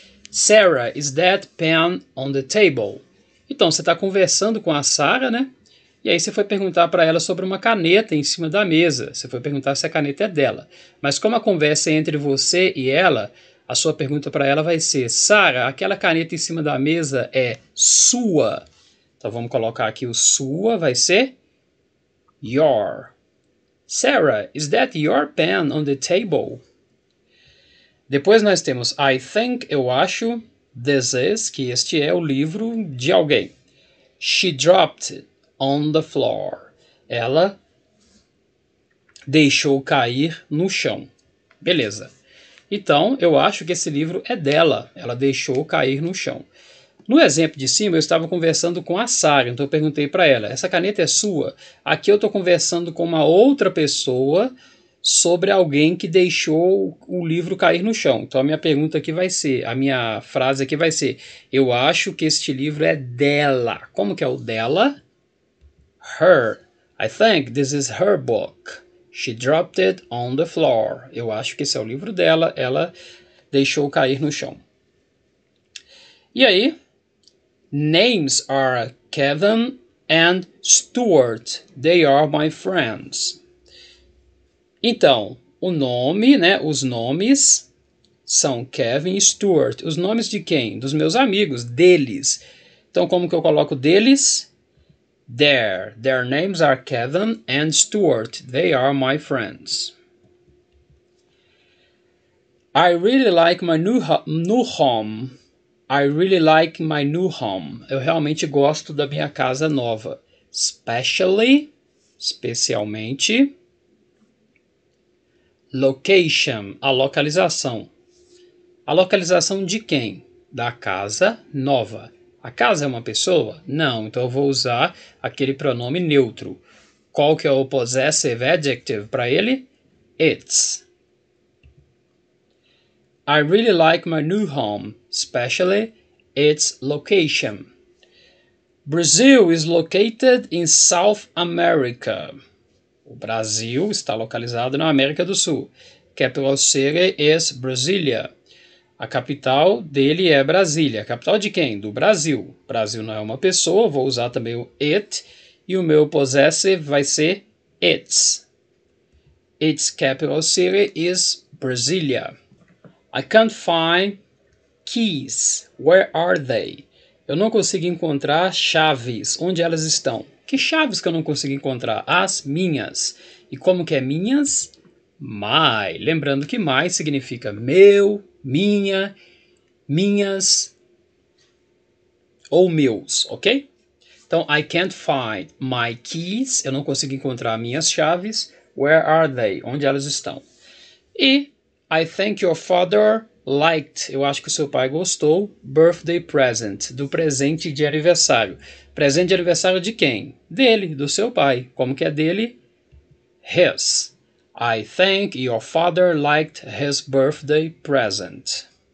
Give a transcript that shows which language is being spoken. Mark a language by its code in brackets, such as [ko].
[en] Sarah, is that pen on the table? [pt] Então, você está conversando com a Sarah, né? E aí você foi perguntar para ela sobre uma caneta em cima da mesa. Você foi perguntar se a caneta é dela. Mas como a conversa é entre você e ela, a sua pergunta para ela vai ser, Sarah, aquela caneta em cima da mesa é sua? Então vamos colocar aqui o sua, vai ser [en] Your. Sarah, is that your pen on the table? [pt] Depois nós temos [en] I think, [pt] eu acho, [en] this is, [pt] que este é o livro de alguém. [en] She dropped it on the floor. [pt] Ela deixou cair no chão. Beleza. Então, eu acho que esse livro é dela. Ela deixou cair no chão. No exemplo de cima, eu estava conversando com a Sarah, então eu perguntei para ela, essa caneta é sua? Aqui eu estou conversando com uma outra pessoa sobre alguém que deixou o livro cair no chão. Então a minha pergunta aqui vai ser, a minha frase aqui vai ser, eu acho que este livro é dela. Como que é o dela? [en] Her. I think this is her book. She dropped it on the floor. [pt] Eu acho que esse é o livro dela, ela deixou cair no chão. E aí, [en] names are Kevin and Stuart. They are my friends. [pt] Então, o nome, né, os nomes são Kevin e Stuart. Os nomes de quem? Dos meus amigos, deles. Então, como que eu coloco deles? [en] Their names are Kevin and Stuart. They are my friends. I really like my new home. I really like my new home. [pt] Eu realmente gosto da minha casa nova. Especialmente. Location, a localização. A localização de quem? Da casa nova. A casa é uma pessoa? Não, então eu vou usar aquele pronome neutro. Qual que é o possessive adjective para ele? [en] It's. I really like my new home, especially its location. Brazil is located in South America. [pt] O Brasil está localizado na América do Sul. [en] Capital city is Brasília. [pt] A capital dele é Brasília. A capital de quem? Do Brasil. Brasil não é uma pessoa, vou usar também o it. E o meu possessive vai ser its. [en] Its capital city is Brasília. I can't find keys. Where are they? [pt] Eu não consigo encontrar chaves. Onde elas estão? Que chaves que eu não consigo encontrar? As minhas. E como que é minhas? My. Lembrando que my significa meu, minha, minhas ou meus, ok? [en] Então, I can't find my keys. [pt] Eu não consigo encontrar minhas chaves. [en] Where are they? [pt] Onde elas estão? [en] E I think your father liked. [pt] Eu acho que o seu pai gostou. [en] Birthday present. [pt] Do presente de aniversário. Presente de aniversário de quem? Dele, do seu pai. Como que é dele? His. [en] I think your father liked his birthday present.